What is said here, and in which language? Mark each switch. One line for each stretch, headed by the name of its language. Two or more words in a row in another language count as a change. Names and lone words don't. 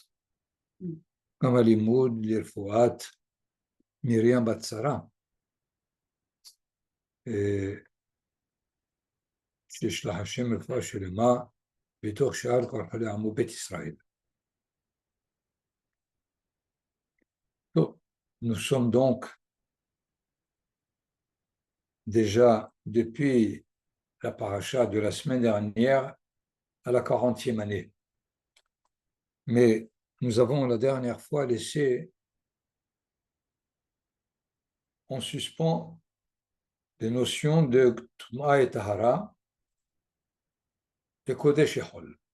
Hebrew: גם הלימוד לרפואת מרים בת שרה, שישלח השם רפואה שלמה בתוך שאר כל חולי עמו בית ישראל. טוב,
French: nous sommes donc déjà depuis la paracha de la semaine dernière à la 40e année. Mais nous avons la dernière fois laissé en suspens les notions de Tuma et Tahara, de Kodesh et Chol.